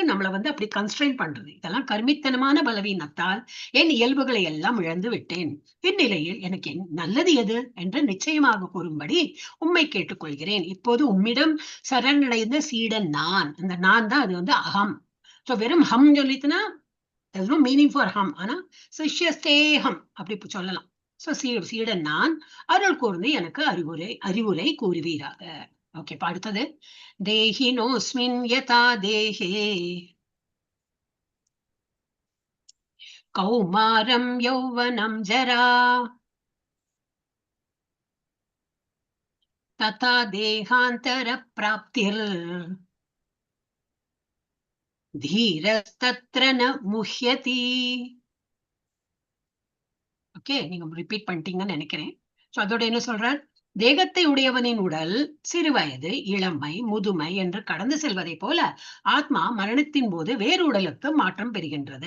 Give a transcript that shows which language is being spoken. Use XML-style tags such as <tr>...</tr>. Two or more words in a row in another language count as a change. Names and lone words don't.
<ta>நம்மள வந்து அப்படி கன்ஸ்ட்ரெயின் பண்றது. இதெல்லாம் கர்மித்தனமான பலவீனத்தால் என் இயல்புகளை எல்லாம் இழந்து விட்டேன். இந்நிலையில் எனக்கு நல்லது எது என்று நிச்சயமாக கூறும்படி உம்மை கேட்டுக்கொள்கிறேன். இப்போது உம்மிடம் சரணடைந்த சீடன் நான். அந்த நான் தான் அது வந்து அகம். சோ வெறும் ஹம் சொல்லிட்டுனா</ta> <en>there's no meaning for hum.</en> <ta>ஆனா சிஷ்யஸ்தேஹம் அப்படி சொல்லலாம். சோ சீடன் நான், அருள் கூர்ந்து எனக்கு அறிவுரை கூறுவீராக.</ta> <sa>ஓகே, அடுத்தது देहिनोऽस्मिन् यथा देहे कौमारं यौवनं जरा तथा देहान्तर प्राप्तिर् धीरस्तत्र न मुह्यति.</sa> <ta>ஓகே, நீங்க ரிப்பீட் பண்ணிட்டீங்கன்னு நினைக்கிறேன். சோ அதோட என்ன சொல்றார்? தேகத்தை உடையவனின் உடல் சிறுவயது, இளமை, முதுமை என்று கடந்து செல்வதை போல ஆத்மா மரணத்தின் போது வேறு உடலுக்கு மாற்றம் பெறுகின்றது.</ta>